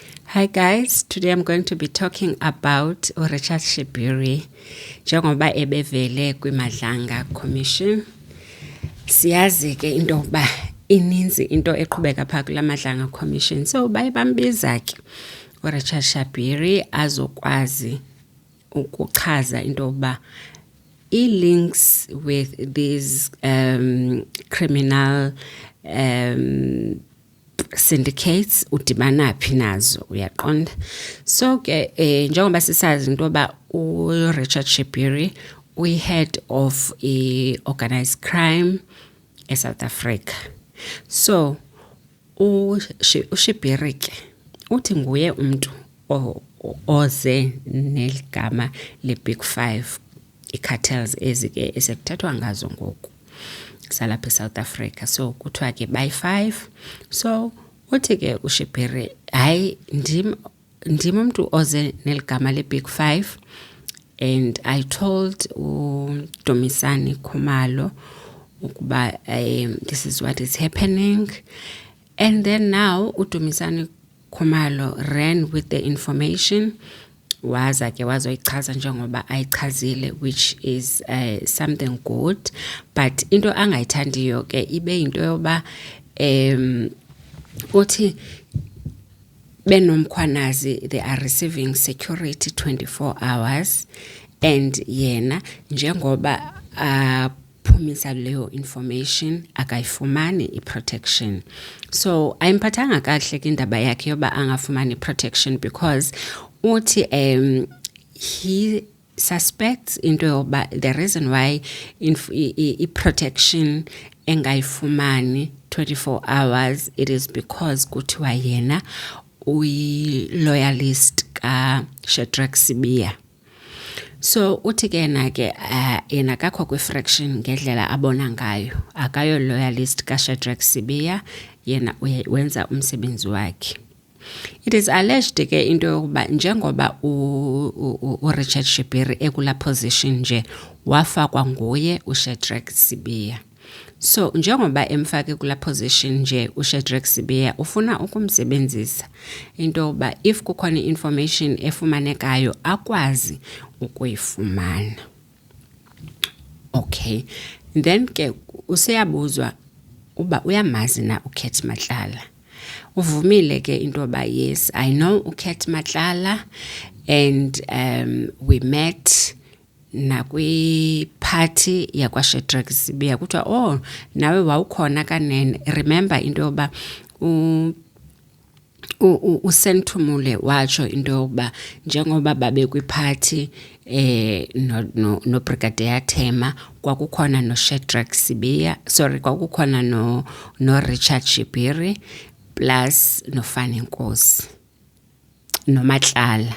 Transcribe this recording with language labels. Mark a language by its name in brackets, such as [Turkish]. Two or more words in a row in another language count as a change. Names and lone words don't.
[English] Hi guys, today I'm going to be talking about Richard Shibiri [Xhosa] njengoba ebevele kwiMadlanga Commission. Siyazi ke into yokuba ininzi into eqhubeka phaa kula Madlanga Commission. So baye bambiza ke uRichard Shibiri azokwazi ukuchaza into yokuba [English] links with these criminal syndicates [Xhosa] udibana phi nazo uyaqonda. So ke njengoba sisazi into ba uRichard Shibiri [English] head of organized crime [Xhosa] eSouth Africa. So uShibiri ke uthi nguye umuntu oze neligama leBig 5 icartels ezike esekuthathwa ngazo ngoku salapha eSouth Africa. So kuthiwa ke by 5. So uthi ke uShibiri hayi ndim umuntu oze neligama leBig 5, [English] and I told uDumisani Khumalo ukuba this is what is happening. And then now uDumisani Khumalo ran with the information [Xhosa] waza ke wazoyichaza njengoba ayichazile, [English] which is something good, but [Xhosa] into angayithandiyo ke ibe into yoba uthi benomkhwanazi [English] they are receiving security 24 hours, and [Xhosa] yena njengoba phumisa leyo information akayifumani iprotection. So ayimphathanga kahle ke indaba yakhe yoba angafumani protection, because uthi [English] he suspects [Xhosa] into yoba [English] the reason why protection [Xhosa] engayifumani [English] 24 hours it is because [Xhosa] kuthiwa yena uyi-loyalist kaShadrack Sibiya. So uthi ke yena kakho kwi-fraction ngendlela abona ngayo, akayo loyalist kaShadrack Sibiya, yena wenza umsebenzi wakhe. [English] It is alleged [Xhosa] ke into yokuba njengoba uRichard Shibiri ekula position nje wafakwa nguye uShadrack Sibiya. So njengoba emfake kula position nje uShadrack Sibiya ufuna ukumsebenzisa into yokuba if kukhona information efumanekayo akwazi ukuyifumana. Okay, then ke useyabuzwa uba uyamazi na uKat Matlala. Uvumile ke into ba [English] yes, I know [Xhosa] uKat Matlala, [English] and we met [Xhosa] na kwi party yakwa Shadrack Sibiya. Kuthiwa nawe wawukhona kanene. Remember into yoba uSenthumule watsho into yokuba njengoba babe kwi-party no Brigadier Thema kwakukhona no Shadrack Sibiya, kwakukhona no Richard Shibiri plus no Fani Nkosi no Matlala.